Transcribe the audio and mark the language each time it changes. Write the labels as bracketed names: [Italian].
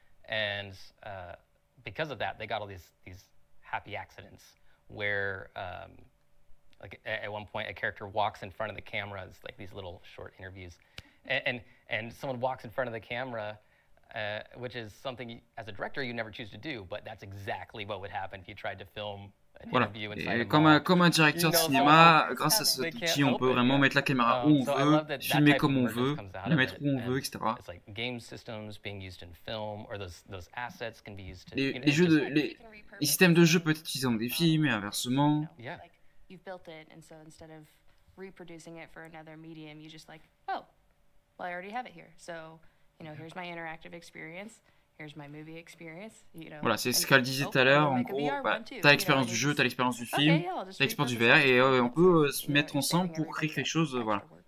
[English] And because of that, they got all these happy accidents where, like at one point, a character walks in front of the camera. It's like these little short interviews, and someone walks in front of the camera, which is something as a director you never choose to do, but that's exactly what would happen if you tried to film an interview inside a mall. [French] Comme un directeur de cinéma, grâce à cet outil, on peut vraiment mettre la caméra où on veut, filmer comme on veut, la mettre où on veut, etc. [English] It's like game systems being used in film, or those assets can be used to. [French] Les systèmes de jeu peuvent être utilisés dans des films et inversement. [English] Yeah. You've built it, and so instead of reproducing it for another medium, you just like, oh, well, I already have it here. So, here's my interactive experience. Here's my movie experience. [French] Voilà, c'est ce qu'elle disait tout à l'heure. En gros, t'as l'expérience du jeu, t'as l'expérience du film, t'as l'expérience du VR, et on peut se mettre ensemble pour créer quelque chose, voilà.